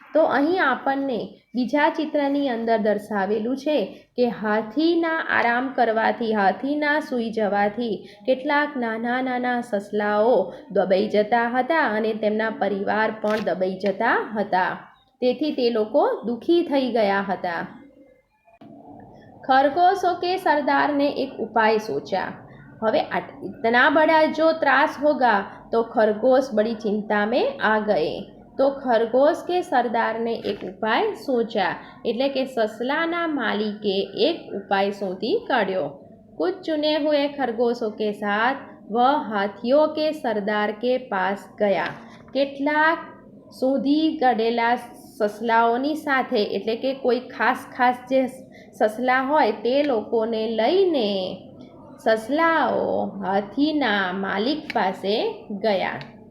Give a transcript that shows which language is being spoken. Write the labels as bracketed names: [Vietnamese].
[Gujarati] તો અહીં આપણને બીજા ચિત્રની અંદર દર્શાવેલું છે કે હાથીના આરામ કરવાથી, હાથીના સૂઈ જવાથી કેટલાક નાના નાના સસલાઓ દબાઈ જતા હતા અને તેમના પરિવાર પણ દબાઈ જતા હતા, તેથી તે લોકો દુઃખી થઈ ગયા હતા। [Hindi] खरगोशों के सरदार ने एक उपाय सोचा। હવે इतना बड़ा जो त्रास होगा तो खरगोश बड़ी चिंता में आ गए। तो खरगोश के सरदार ने एक उपाय सोचा [Gujarati] એટલે કે સસલાના માલિકે એક ઉપાય શોધી કાઢ્યો। [Hindi] कुछ चुने हुए खरगोशों के साथ वह हाथियों के सरदार के पास गया। [Gujarati] કેટલાક શોધી કાઢેલા સસલાઓની સાથે એટલે કે કોઈ ખાસ જે સસલા હોય તે લોકોને લઈને સસલાઓ હાથીના માલિક પાસે ગયા।